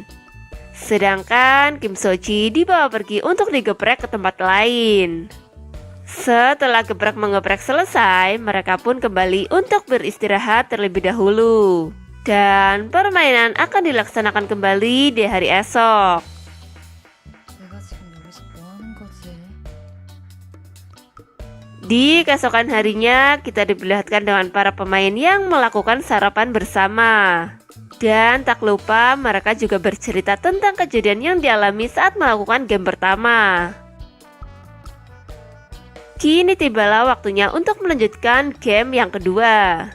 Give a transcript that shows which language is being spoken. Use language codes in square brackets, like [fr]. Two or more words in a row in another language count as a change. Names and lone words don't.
[id] Sedangkan Kim So Ji dibawa pergi untuk digeprek ke tempat lain. Setelah gebrak-menggeprek selesai, mereka pun kembali untuk beristirahat terlebih dahulu. Dan permainan akan dilaksanakan kembali di hari esok. [ko] 내가 지금 여기서 뭐 하는 거지? [id] Di keesokan harinya, kita diperlihatkan dengan para pemain yang melakukan sarapan bersama. Dan tak lupa mereka juga bercerita tentang kejadian yang dialami saat melakukan game pertama. Kini tibalah waktunya untuk melanjutkan game yang kedua.